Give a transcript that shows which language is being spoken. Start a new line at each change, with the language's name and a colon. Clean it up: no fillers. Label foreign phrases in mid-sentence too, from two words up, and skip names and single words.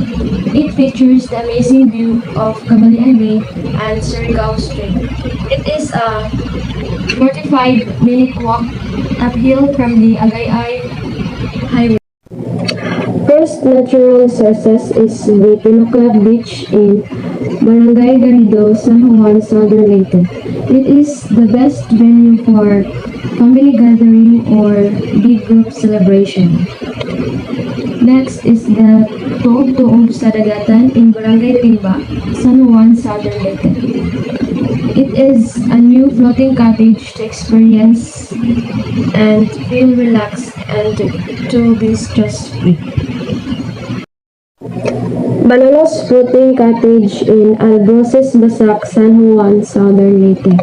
English: It features the amazing view of Cabalian Bay and Surigao Strait. It is a 45-minute walk uphill from the Agayay Highway. First natural resources is the Pinoclap Beach in Barangay Garrido, San Juan, Southern Leyte. It is the best venue for family gathering or big group celebration. Next is the Tuog-Tuog sa Dagatan in Barangay Timba, San Juan, Southern Leyte. It is a new floating cottage to experience and feel relaxed and to be stress-free. Banalos Floating Cottage in Albroces Basak, San Juan, Southern Leyte.